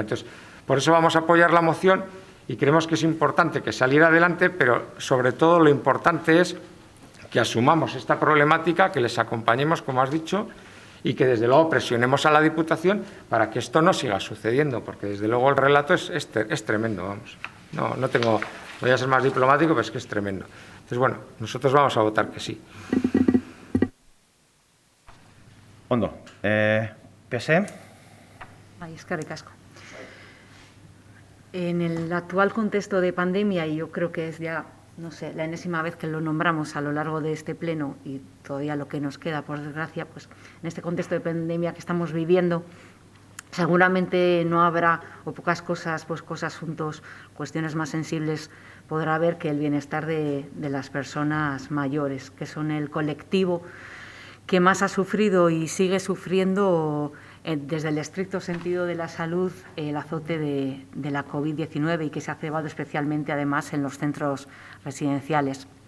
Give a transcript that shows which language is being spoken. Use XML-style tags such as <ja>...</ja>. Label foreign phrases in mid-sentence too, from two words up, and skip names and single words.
<es>Entonces, por eso vamos a apoyar la moción y creemos que es importante que saliera adelante, pero sobre todo lo importante es que asumamos esta problemática, que les acompañemos, como has dicho, y que desde luego presionemos a la Diputación para que esto no siga sucediendo, porque desde luego el relato es tremendo, vamos. No tengo, voy a ser más diplomático, pero es que es tremendo. Entonces, bueno, nosotros vamos a votar que sí.</es> <eu>Ondo, PSE. Eskerrik asko.</eu> <es>En el actual contexto de pandemia, y yo creo que es ya, no sé, la enésima vez que lo nombramos a lo largo de este pleno y todavía lo que nos queda, por desgracia, pues en este contexto de pandemia que estamos viviendo, seguramente no habrá, o pocas cosas, asuntos, cuestiones más sensibles podrá haber que el bienestar de las personas mayores, que son el colectivo que más ha sufrido y sigue sufriendo desde el estricto sentido de la salud el azote de la COVID-19 y que se ha cebado especialmente además en los centros residenciales.</es>